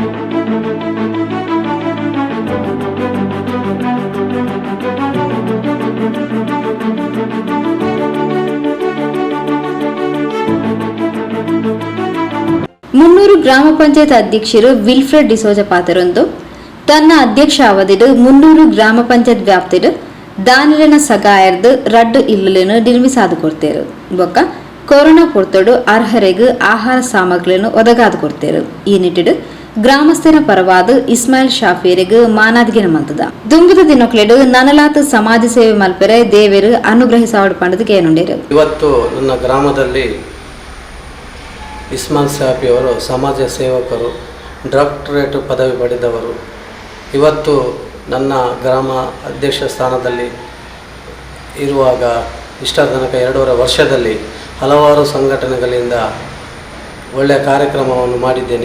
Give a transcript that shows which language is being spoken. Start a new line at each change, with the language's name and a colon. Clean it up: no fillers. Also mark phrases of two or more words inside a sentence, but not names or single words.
Tulu: ಮುನ್ನೂರು ಗ್ರಾಮ ಪಂಚಾಯತ್ ಅಧ್ಯಕ್ಷರು ವಿಲ್ಫ್ರೆಡ್ ಡಿಸೋಜ ಪಾತ್ರರೊಂದು ತನ್ನ ಅಧ್ಯಕ್ಷ ಅವಧಿಡು 300 ಗ್ರಾಮ ಪಂಚಾಯತ್ ವ್ಯಾಪ್ತಿಡು ದಾನಿಲನ ಸಗಾಯರ್ದು ರಡ್ಡು ಇಲ್ಲನ್ನು ನಿರ್ಮಿಸಾದು ಕೊಡ್ತೇರು ಬೊಕ್ಕ ಕೊರೋನಾ ಪೊರ್ತಡು ಅರ್ಹರೆಗೂ ಆಹಾರ ಸಾಮಗ್ರಿಗಳನ್ನು ಒದಗಾದು ಕೊಡ್ತೇರು. ಈ ನಿಟ್ಟಿಡು ಗ್ರಾಮಸ್ಥರ ಪರವಾದ ಇಸ್ಮಾಯಿಲ್ ಶಾಫಿಯರಿಗೆ ಮಾನಾದಿಗೆ ಮಂತದ ದುಂಬುದ ದಿನಕ್ಲೆಡು ನನಲಾತ ಸಮಾಜ ಸೇವೆ ಮಲ್ಪೆರೆ ದೇವರು ಅನುಗ್ರಹಿಸಾವಡು ಪಂಡದಕ್ಕೆ ಏನುಂಡೇರು.
Kannada: ಇವತ್ತು ನನ್ನ ಗ್ರಾಮದಲ್ಲಿ ಇಸ್ಮಾಯಿಲ್ ಶಾಫಿ ಅವರು ಸಮಾಜ ಸೇವಕರು, ಡಾಕ್ಟರೇಟ್ ಪದವಿ ಪಡೆದವರು. ಇವತ್ತು ನನ್ನ ಗ್ರಾಮ ಅಧ್ಯಕ್ಷ ಸ್ಥಾನದಲ್ಲಿ ಇರುವಾಗ ಇಷ್ಟರ ತನಕ 2.5 ವರ್ಷದಲ್ಲಿ ಹಲವಾರು ಸಂಘಟನೆಗಳಿಂದ ಒಳ್ಳೆಯ ಕಾರ್ಯಕ್ರಮವನ್ನು ಮಾಡಿದ್ದೇನೆ.